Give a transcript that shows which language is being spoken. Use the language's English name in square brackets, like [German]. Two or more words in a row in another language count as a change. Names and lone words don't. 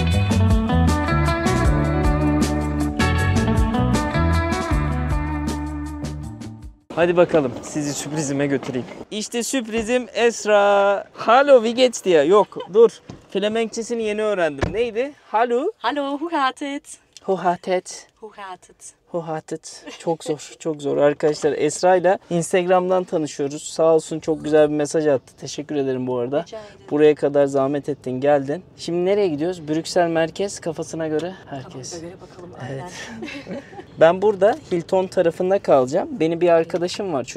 [Turkish] Hadi bakalım sizi sürprizime götüreyim. İşte sürprizim Esra. [German] Hallo, wie geht's dir? [Turkish] Yok dur. Flemenkçesini yeni öğrendim. Neydi? [Dutch] Hallo. Hallo, hoe gaat het? Hohatet. Hoe gaat het? [Turkish] Hohatet. Çok zor. Çok zor arkadaşlar. Esra ile Instagram'dan tanışıyoruz. Sağ olsun çok güzel bir mesaj attı. Teşekkür ederim bu arada. Rica ederim. Buraya kadar zahmet ettin, geldin. Şimdi nereye gidiyoruz? Brüksel merkez, kafasına göre herkes. Kafamıza göre bakalım. Aynen. Ben burada Hilton tarafında kalacağım. Benim bir arkadaşım var.